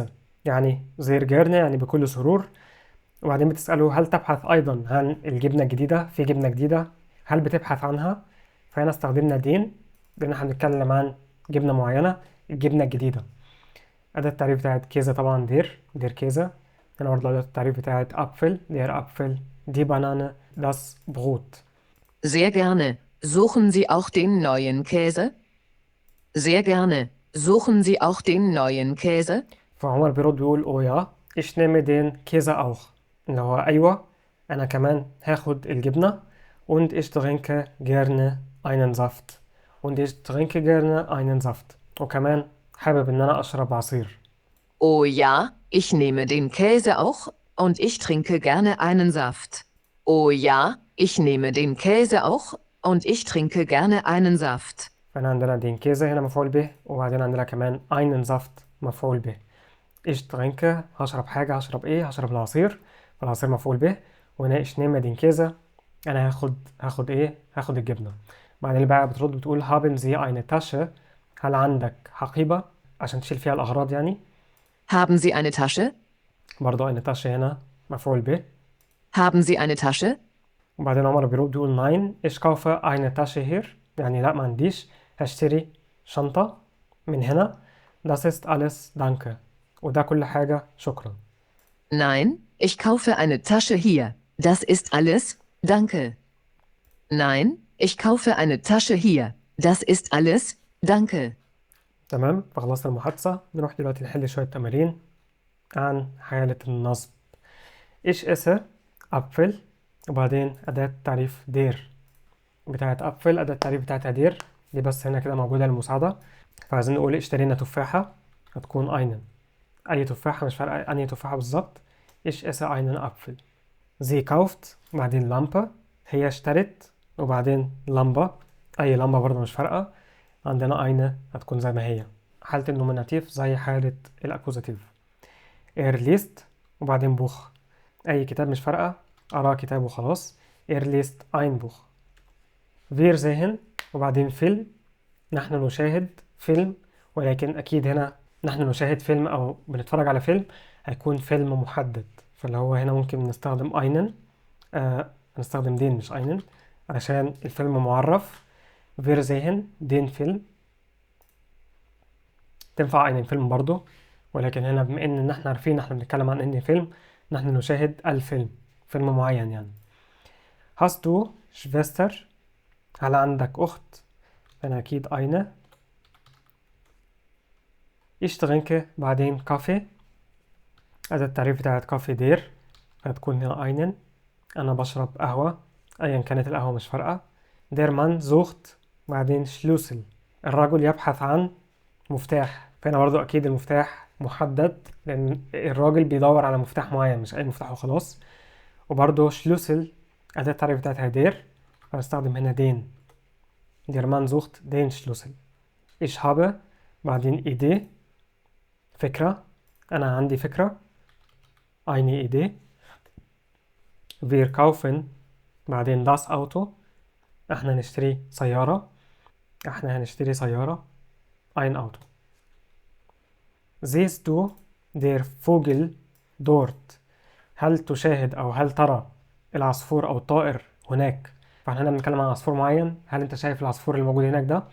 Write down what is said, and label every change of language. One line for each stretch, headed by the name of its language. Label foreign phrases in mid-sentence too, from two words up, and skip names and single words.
Arabic: يعني
German: sehr gerne
Arabic: يعني بكل سرور. وبعدين بتسأله هل تبحث أيضا عن الجبنة الجديدة؟ في جبنة جديدة، هل بتبحث عنها؟ فهنا استخدمنا دين لأن احنا بنتكلم عن جبنة معينة، الجبنة الجديدة. أداة التعريف بتاعت كيزة طبعا
German: der Käse.
Arabic: هنا برضه أداة التعريف بتاعت أبفل،
German: der Apfel, die Banane, das Brot. Sehr gerne. Suchen Sie auch den neuen Käse? Sehr gerne. Suchen Sie auch den neuen Käse?
Arabic: فعمر بيرد بيقول
German: Oh ja ich nehme den Käse auch.
Arabic: اللي هو أيوة، أنا كمان هاخد الجبنة.
German: und ich trinke gerne einen Saft. und ich trinke gerne einen Saft.
Arabic: وكمان حابب إن أنا أشرب عصير.
German: Oh ja, ich nehme den Käse auch, und ich trinke gerne einen Saft. Oh ja, ich nehme den Käse auch, und ich trinke gerne einen Saft.
Arabic: فهنا عندنا
German: den Käse
Arabic: هنا مفعول به، وبعدين عندنا كمان
German: einen Saft
Arabic: مفعول به.
German: ich trinke
Arabic: هشرب حاجة، هشرب إيه؟ هشرب العصير. فالعصير مفعول به. وهنا
German: ich nehme den Käse
Arabic: أنا هاخد إيه؟ هاخد الجبنة. بعدين بقى بترد بتقول
German: haben Sie eine Tasche؟
Arabic: هل عندك حقيبة عشان تشيل فيها الأغراض يعني؟
German: Haben Sie eine Tasche?
Arabic: برضه
German: eine Tasche
Arabic: هنا مفعول به.
German: Haben Sie eine Tasche?
Arabic: وبعدين عمر بيرد بيقول
German: nein ich kaufe eine Tasche hier.
Arabic: يعني لا، ما عنديش، هشتري شنطة من هنا.
German: das ist alles danke.
Arabic: وده كل حاجة، شكرا.
German: Nein, ich kaufe eine Tasche hier. Das ist alles, danke. Nein, ich kaufe eine Tasche hier. Das ist alles, danke.
Arabic: تمام. فخلصنا المحادثة. نروح دلوقتي نحل شوية تمارين عن حالة النصب.
German: ich esse Apfel.
Arabic: وبعدين أداة تعريف دير بتاعت أبفل، أداة التعريف بتاعتها دير دي، بس هنا كده موجودة للمساعدة. فعايزين نقول اشترينا تفاحة، هتكون einen. أي تفاحة، مش فارقة أنهي تفاحة بالظبط.
German: ich esse einen Apfel. sie kauft،
Arabic: بعدين لامبة، هي اشترت، وبعدين لمبة، أي لمبة برضه مش فارقة. عندنا eine هتكون زي ما هي، حالة النوميناتيف زي حالة الأكوزاتيف. liest وبعدين بوخ، أي كتاب مش فارقة، أرى كتاب وخلاص.
German: liest ein Buch. wir sehen
Arabic: وبعدين فيلم، نحن نشاهد فيلم. ولكن أكيد هنا نحن نشاهد فيلم أو بنتفرج على فيلم هيكون فيلم محدد، فاللي هو هنا ممكن نستخدم einen. نستخدم den مش einen علشان الفيلم معرف.
German: wir sehen den Film.
Arabic: تنفع einen فيلم برضو، ولكن هنا بما ان احنا عارفين احنا بنتكلم عن ان فيلم، نحن نشاهد الفيلم، فيلم معين يعني.
German: hast du Schwester؟
Arabic: هل عندك أخت؟ أنا أكيد eine.
German: ich trinke
Arabic: بعدين كافي، أداة التعريف بتاعت كافي دير، هتكون هنا einen. أنا بشرب قهوة، أيا كانت القهوة مش فارقة.
German: der Mann sucht
Arabic: بعدين Schlüssel، الرجل يبحث عن مفتاح. فهنا برضو أكيد المفتاح محدد، لأن الراجل بيدور على مفتاح معين مش أي مفتاح وخلاص. وبرضو Schlüssel أداة التعريف بتاعتها دير، هنستخدم هنا den.
German: Der Mann sucht den Schlüssel. Ich habe بعدين Idee فكرة.
Arabic: أنا عندي فكرة.
German: Eine Idee. Wir kaufen بعدين das Auto.
Arabic: احنا نشتري سيارة. احنا هنشتري سيارة.
German: Ein Auto. Siehst du der Vogel dort?
Arabic: هل تشاهد أو هل ترى العصفور أو الطائر هناك؟ فاحنا هنا بنتكلم عن عصفور معين. هل انت شايف العصفور اللي موجود هناك ده؟